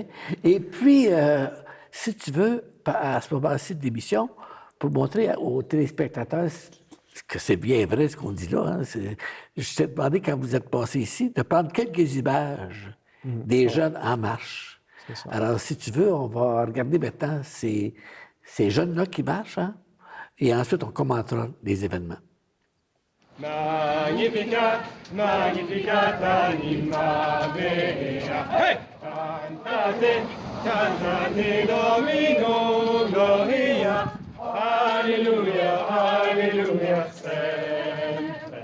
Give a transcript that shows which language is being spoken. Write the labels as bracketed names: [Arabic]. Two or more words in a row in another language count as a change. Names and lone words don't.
[French] Et puis, si tu veux, à ce moment-ci de l'émission, pour montrer aux téléspectateurs que c'est bien vrai ce qu'on dit là, hein, je t'ai demandé, quand vous êtes passé ici, de prendre quelques images des jeunes en marche. Alors, si tu veux, on va regarder maintenant ces jeunes-là qui marchent, hein, et ensuite, on commentera les événements. [Latin] Magnificat, magnificat anima mea. Hey! Cantate, cantate Domino gloria. Alleluia, alleluia sempre.